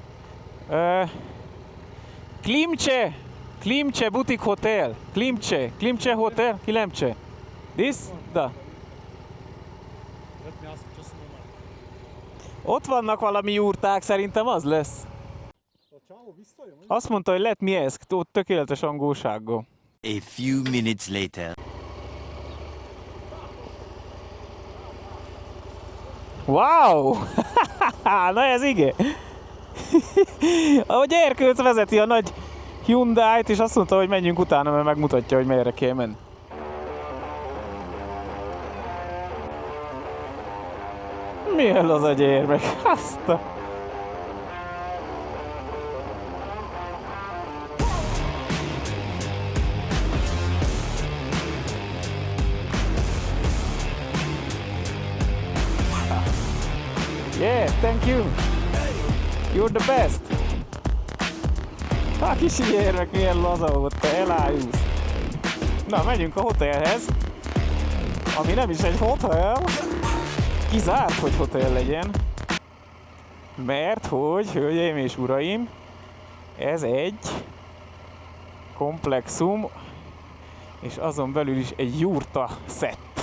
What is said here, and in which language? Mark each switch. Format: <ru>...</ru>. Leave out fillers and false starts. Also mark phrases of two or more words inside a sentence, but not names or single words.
<en>Klimche Boutique Hotel. Klimche Hotel. Kilemche. This? Da.</en> <hu>Ott vannak valami jurták, szerintem az lesz. Azt mondta, hogy</hu> <en>let me ask,</en> <hu>tökéletes angolsággal.</hu> <en>A few minutes later. Wow!</en> <hu>Na ez igen! Ahogy Erkőc vezeti a nagy Hyundai-t, és azt mondta, hogy menjünk utána, mert megmutatja, hogy merre kell menni. Milyen az a gyermek? Azt a...</hu> <en>Yeah, thank you. You're the best.</en> <hu>A kicsi gyermek milyen laza volt, te elájulsz. Na, megyünk a hotelhez. Ami nem is egy hotel. Kizárt, hogy hotel legyen. Mert hogy, hölgyeim és uraim, ez egy komplexum, és azon belül is egy jurta szett.</hu>